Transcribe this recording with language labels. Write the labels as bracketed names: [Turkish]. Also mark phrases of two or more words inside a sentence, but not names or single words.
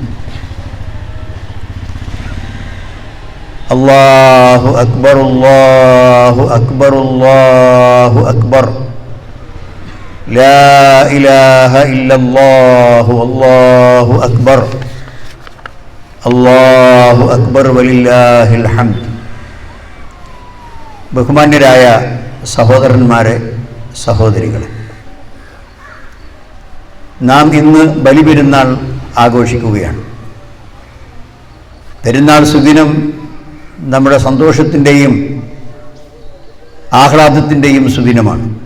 [Arabic] الله أكبر الله أكبر الله أكبر لا إله إلا الله والله أكبر الله أكبر ولله الحمد [Malayalam] ബഹുമാന്യരായ സഹോദരന്മാരെ, സഹോദരികളെ, നാം ഇന്ന് ബലിപെരുന്നാൾ ആഘോഷിക്കുകയാണ്. പെരുന്നാൾ സുദിനം നമ്മുടെ സന്തോഷത്തിൻ്റെയും ആഹ്ലാദത്തിൻ്റെയും സുദിനമാണ്.